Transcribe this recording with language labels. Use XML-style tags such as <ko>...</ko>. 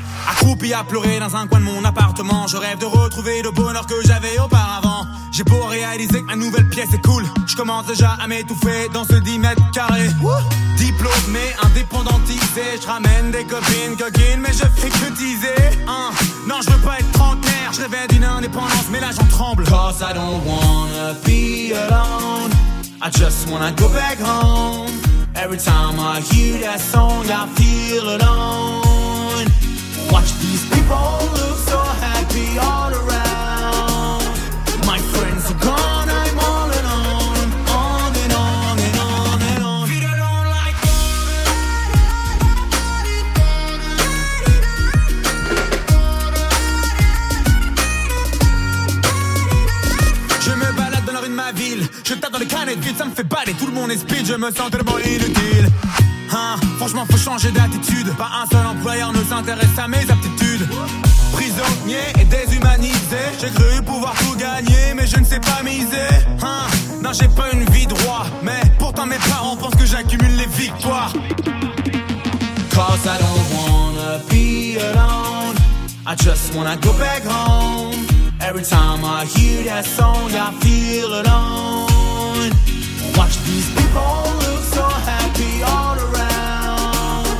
<fr>Accroupi à pleurer dans un coin de mon appartement, je rêve de retrouver le bonheur que j'avais auparavant. J'ai beau réaliser que ma nouvelle pièce est cool, je commence déjà à m'étouffer dans ce 10 mètres carrés. Diplômé, indépendantisé, je ramène des copines coquines, mais je fais que teaser. Non, je veux pas être trentenaire, je rêvais d'une indépendance, mais là j'en tremble.</fr> <en>Cause I don't wanna be alone, I just wanna go back home. Every time I hear that song, I feel alone. Watch these people look so happy all around. My friends are gone, I'm all alone. On and on and on and on. We don't like</en> <fr>je me balade dans la rue de ma ville. Je tape dans les canettes vides, ça me fait baler. Tout le monde est speed, je me sens tellement inutile. Franchement faut changer d'attitude. Pas un seul employeur ne s'intéresse à mes aptitudes. Prisonnier et déshumanisé. J'ai cru pouvoir tout gagner, mais je ne sais pas miser. Non j'ai pas une vie droit, mais pourtant mes parents pensent que j'accumule les victoires.</fr> <en>Cause I don't wanna be alone, I just wanna go back home. Every time I hear that song I feel alone. Watch these people look so happy all around.</en>